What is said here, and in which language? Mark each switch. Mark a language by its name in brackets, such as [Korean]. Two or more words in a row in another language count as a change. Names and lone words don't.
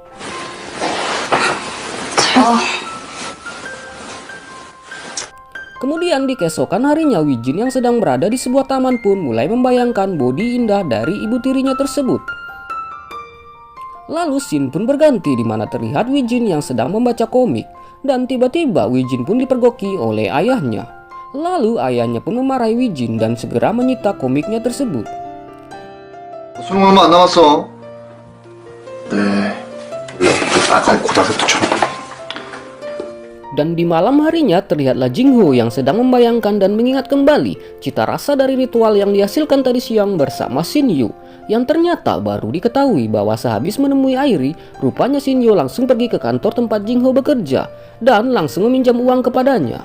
[Indonesian] Kemudian di keesokan harinya Wijin yang sedang berada di sebuah taman pun mulai membayangkan bodi indah dari ibu tirinya tersebut. Lalu scene pun berganti di mana terlihat Wijin yang sedang membaca komik. Dan tiba-tiba Wijin pun dipergoki oleh ayahnya. Lalu ayahnya pun memarahi Wijin dan segera menyita komiknya tersebut. [Korean] 수능 얼마 안 남았어. 네. 아까 고등학생처럼. [Indonesian] Dan di malam harinya terlihatlah Jingho yang sedang membayangkan dan mengingat kembali cita rasa dari ritual yang dihasilkan tadi siang bersama Shinyu. Yang ternyata baru diketahui bahwa sehabis menemui Airi, rupanya Shinyu langsung pergi ke kantor tempat Jingho bekerja dan langsung meminjam uang kepadanya.